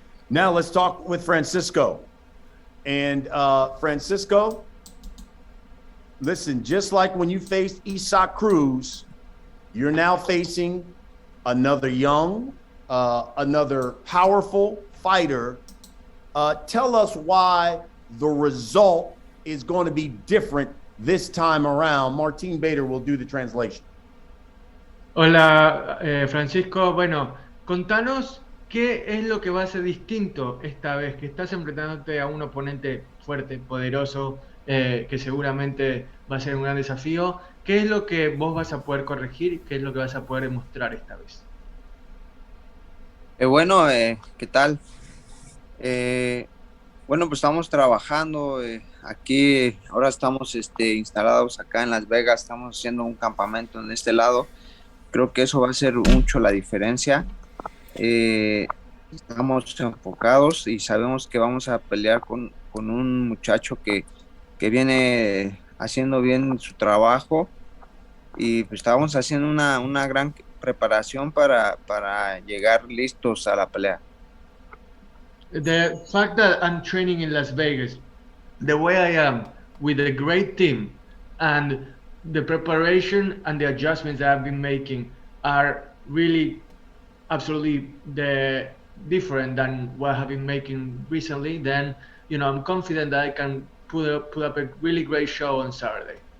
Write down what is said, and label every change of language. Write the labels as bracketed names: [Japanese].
[English] Now let's talk with Francisco. And Francisco, listen, just like when you faced Cruz, you're now facing another young, another powerful fighter. Tell us why the result is going to be different this time around. Martin Bader will do the translation. [Spanish] Hola, Francisco. Bueno, contanos qué es lo que va a ser distinto esta vez que estás enfrentándote a un oponente fuerte, poderoso, que seguramente va a ser un gran desafío. ¿Qué es lo que vos vas a poder corregir? ¿Qué es lo que vas a poder demostrar esta vez? Bueno, ¿qué tal? Bueno, pues estamos trabajando aquí, ahora estamos instalados acá en Las Vegas, estamos haciendo un campamento en este lado. Creo que eso va a hacer mucho la diferencia. Estamos enfocados y sabemos que vamos a pelear con un muchacho que viene haciendo bien su trabajo, y pues estábamos haciendo una gran preparación para llegar listos a la pelea. [English] The fact that I'm training in Las Vegas, the way I am, with a great team, and the preparation and the adjustments that I've been making are really absolutely different than what I have been making recently, then, you know, I'm confident that I can put up a really great show on Saturday.